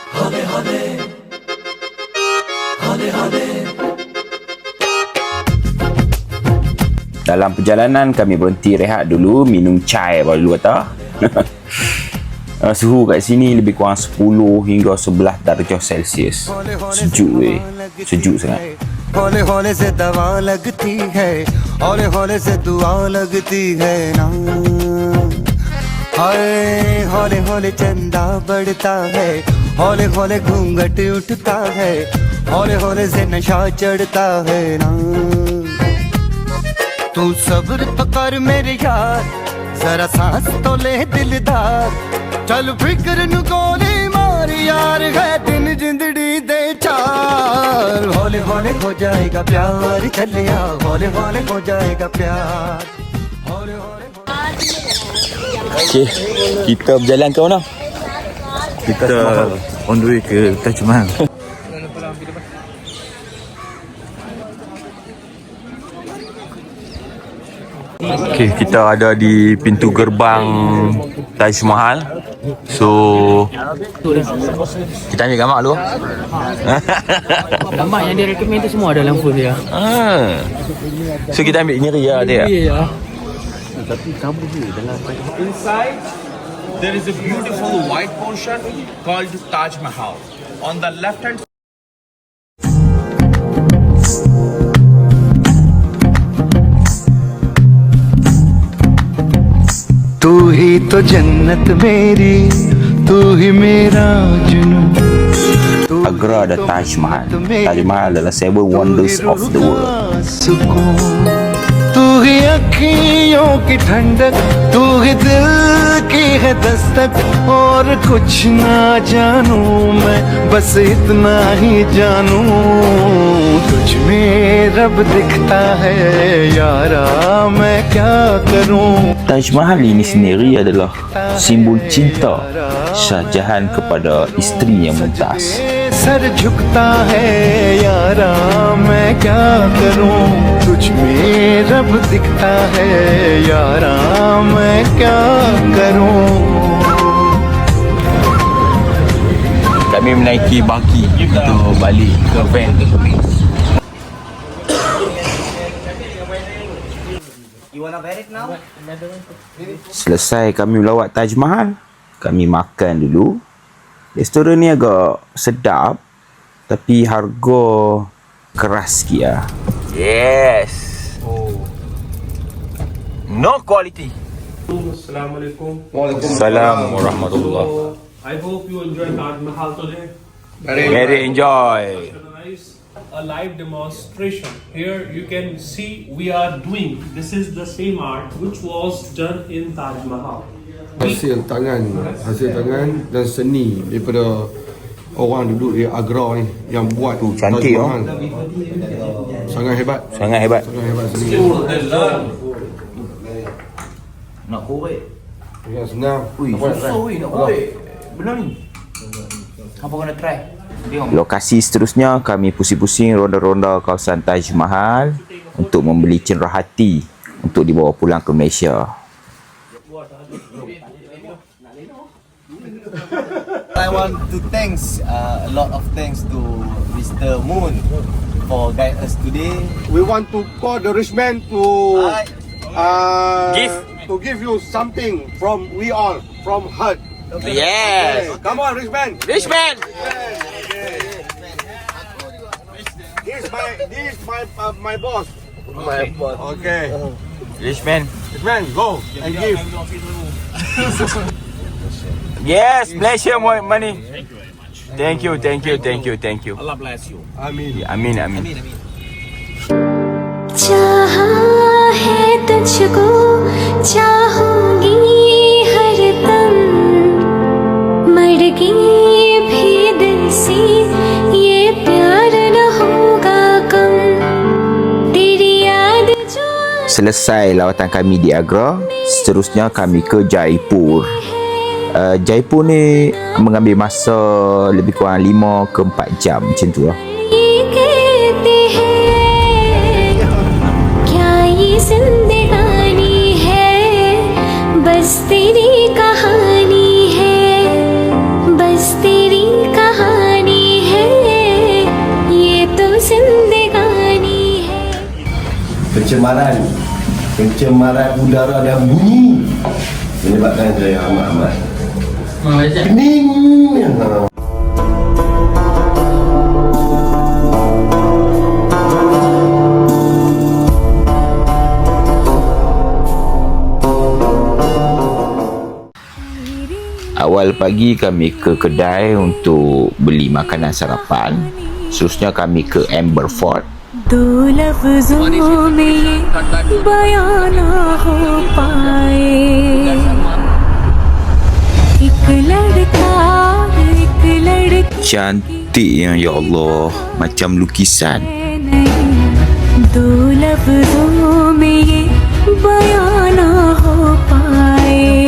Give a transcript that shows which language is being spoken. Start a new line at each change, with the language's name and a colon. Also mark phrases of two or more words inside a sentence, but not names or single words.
Malay: Dalam perjalanan kami berhenti rehat dulu, minum chai baru kata. Suhu kat sini lebih kurang 10 hingga 11 darjah Celsius. Sejuk weh. Sejuk sangat.
Hindi: हौले हौले से दवा लगती है हौले हौले से दुआ लगती है ना हाय हौले हौले चंदा बढ़ता है हौले हौले घूंघट उठता है हौले हौले से नशा चढ़ता है ना तू सब्र तो कर मेरे यार जरा सांस तो ले दिलदार चल
Punjabi: ਫ਼ਿਕਰ ਨੂੰ ਗੋਲੀ ਮਾਰ
Hindi: यार है
Punjabi: ਦਿਨ ਜ਼ਿੰਦੜੀ ਦੇ ਚਾਰ
Hindi: हौले हौले हो जाएगा प्यार चलिया हौले हौले हो जाएगा प्यार हौले हौले.
Malay: Okey, kita berjalan ke mana? Kita
English: on the way
Malay: ke Taj Mahal. Okey, kita ada di pintu gerbang Taj Mahal. So kita ambil gambar dulu. Gambar yang dia recommend tu semua ada dalam phone dia. So kita ambil nyeri ya dia. Ya.
English: Inside, there is a beautiful white portion called Taj Mahal. On the left hand
Hindi: तू ही तो जन्नत मेरी तू ही मेरा जुनून
Malay: Agra ada Taj Mahal. Taj Mahal adalah
English: 7 wonders of the world.
Hindi: तू ही अखियों की ठंडक तू ही दिल की है दस्तक और कुछ ना जानू मैं बस इतना ही जानू तुझ में रब दिखता है यारा मैं क्या करूं.
Malay: Taj Mahal ini sendiri adalah simbol cinta Shah Jahan kepada isterinya Mumtaz.
Hindi: सर झुकता है यारा मैं क्या करूं तुझ में रब दिखता है यारा मैं क्या करूं.
Malay: Kami menaiki baki untuk balik ke van. Selesai kami melawat Taj Mahal, kami makan dulu. Restoran ni agak sedap tapi harga keras sikit lah.
English: Yes. No quality.
Arabic: Assalamualaikum. السلام عليكم ورحمة الله.
English: I hope you enjoy Taj Mahal today. Very enjoy. A live demonstration. Here you can see we are doing. This is the same art which was done in Taj Mahal.
Malay: hasil tangan dan seni daripada orang duduk di Agra ni yang buat tu cantik Taj Mahal. Sangat hebat seni. Nak korek. Ya senang. Ui, susah nak korek. Benar ni. Apa kena try? Lokasi seterusnya kami pusing-pusing ronda-ronda kawasan Taj Mahal untuk membeli cenderahati untuk dibawa pulang ke Malaysia.
English: I want to thanks a lot of thanks to Mr. Moon for guide us today. We want to call the rich man to give you something from we all from heart. Yes. Okay. Come on, rich man. Rich man. This my boss. My boss. Okay. Rich man. Rich man, go and give. Yes, Malaysia more money. Thank you very much. Thank you. Allah bless you. Amin. Amin.
Hindi: चाहा है तुझको चाहूंगी हरदम मरगी भी दिल से ये प्यार न होगा कम तेरी याद जो
Malay: Selesai lawatan kami di Agra, seterusnya kami ke Jaipur. Jaipur ni mengambil masa lebih kurang 5 ke 4 jam macam tu lah.
Hindi: जिंदगानी है बस तेरी कहानी है बस तेरी कहानी है ये तो जिंदगानी है.
Malay: Pencemaran udara dan bunyi menyebabkan saya amat pening. Awal pagi kami ke kedai untuk beli makanan sarapan. Seterusnya kami ke Amber Fort.
Hindi: दो लफ्जों में ये बयां ना हो पाए एक लड़का एक लड़की
Malay: Cantiknya ya Allah, macam lukisan.
Hindi: दो लफ्जों में ये बयां ना हो पाए